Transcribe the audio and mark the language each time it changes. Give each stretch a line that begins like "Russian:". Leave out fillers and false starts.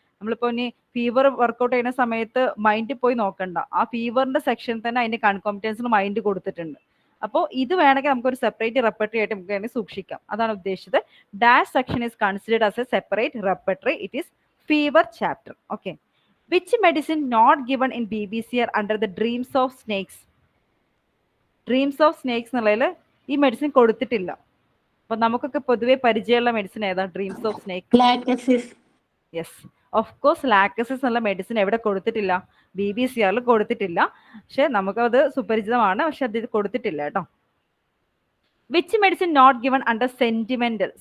Malayalam: നമ്മളിപ്പോ ഇനി fever workout ചെയ്യുന്ന സമയത്ത് മൈൻഡ് പോയി നോക്കണ്ട, ആ ഫീവറിന്റെ സെക്ഷൻ തന്നെ അതിന്റെ കൺകോമിറ്റൻസിന് മൈൻഡ് കൊടുത്തിട്ടുണ്ട്. അപ്പോൾ ഇത് വേണമെങ്കിൽ നമുക്ക് ഒരു സെപ്പറേറ്റ് റെപ്പർട്ടറി ആയിട്ട് നമുക്ക് വേണമെങ്കിൽ സൂക്ഷിക്കാം, അതാണ് ഉദ്ദേശിച്ചത്.
English: Dash section is considered as a separate repertory, it is fever chapter. Okay. Which medicine not given in BBCR under the dreams of snakes?
Malayalam: Dreams of snakes എന്നുള്ളതിൽ ഈ മെഡിസിൻ കൊടുത്തിട്ടില്ല. അപ്പൊ നമുക്കൊക്കെ പൊതുവെ പരിചയമുള്ള മെഡിസിൻ ഏതാ? Dreams of snake. Yes, of course Lachesis എന്നുള്ള medicine എവിടെ കൊടുത്തിട്ടില്ല? BBCRൽ കൊടുത്തിട്ടില്ല. പക്ഷെ നമുക്കത് സുപരിചിതമാണ്, പക്ഷെ അത് കൊടുത്തിട്ടില്ല കേട്ടോ.
English: Which medicine not given under sentimental?